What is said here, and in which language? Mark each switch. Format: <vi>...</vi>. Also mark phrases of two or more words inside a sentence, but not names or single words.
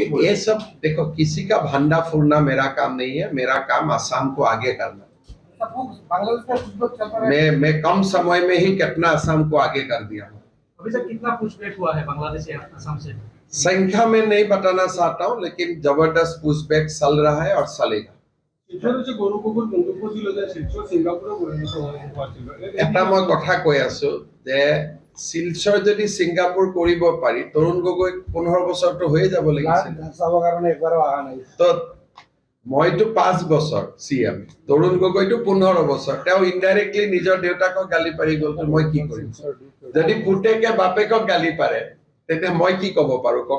<hi>ये सब देखो किसी का भंडा फूरना मेरा काम नहीं है मेरा काम असम को आगे करना सब वो बांग्लादेश में कुछ लोग चल रहे हैं मैं कम समय में ही कितना असम को आगे कर दिया हूँ अभी तक कितना पुशबैक हुआ है बांग्लादेश से असम से संख्या में नहीं बताना चाहता हूँ लेकिन जबरदस्त पुशबैक चल रहा है और चलेगा</hi> <as>শিলচৰ হৈছে গৌৰৱ গগৈৰ মন্তব্য ছিল যে শিলচৰ ছিংগাপুৰৰ পৰিণত হোৱা আছিল এটা মই কথা কৈ আছো যে শিলচৰ যদি ছিংগাপুৰ কৰিব পাৰি তৰুণ গগৈ 15 বছৰটো হৈয়ে যাব লাগিছিল চাবৰ কাৰণে একবাৰো অহা নাই তো মইতো 5 বছৰ চিএম তৰুণ গগৈতো 15 বছৰ তেওঁ ইনডাইৰেক্টলি নিজৰ দেউতাকক গালি পাৰি গ'ল তো মই কি কৰিম যদি পুতেকে বাপেকক গালি পাৰে তেতিয়া মই কি ক'ব পাৰো কওক</as>